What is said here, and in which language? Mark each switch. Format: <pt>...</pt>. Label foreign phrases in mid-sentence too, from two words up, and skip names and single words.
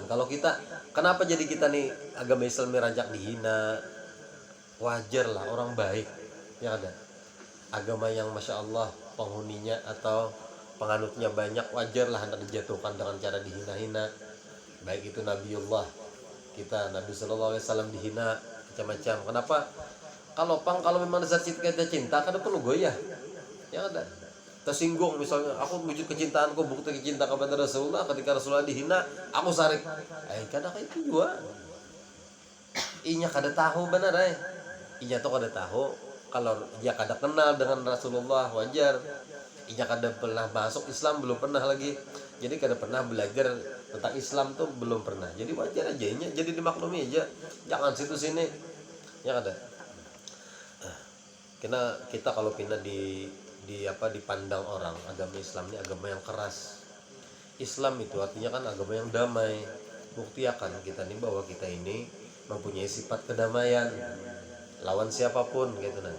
<id>Kalau kita, kenapa jadi kita nih agama Islam rajak dihina? Wajar lah, orang baik yang ada agama yang</id> <ar>ما شاء الله</ar> <id>penghuninya atau penganutnya banyak, wajar lah hendak dijatuhkan dengan cara dihina-hina. Baik itu Nabiullah kita, Nabi</id> <ar>صلى الله عليه وسلم</ar> <id>dihina macam-macam. Kenapa? Kalau memang dasar kita cinta, kan perlu goyah. Yang ada tersinggung, misalnya aku wujud kecintaanku, bukti kecinta kepada Rasulullah, ketika Rasulullah dihina aku sarik, kadang kayak itu juga inya kada tahu benar, inya tuh kada tahu. Kalau dia kada kenal dengan Rasulullah, wajar. Inya kada pernah masuk Islam, belum pernah lagi, jadi kada pernah belajar tentang Islam tuh, belum pernah. Jadi wajar aja inya, jadi dimaklumi aja, jangan situ sini, ya kada. Karena kita kalau pindah dipandang orang agama Islam ini agama yang keras. Islam itu artinya kan agama yang damai. Buktikan kita nih bahwa kita ini mempunyai sifat kedamaian lawan siapapun gitu nah.</id>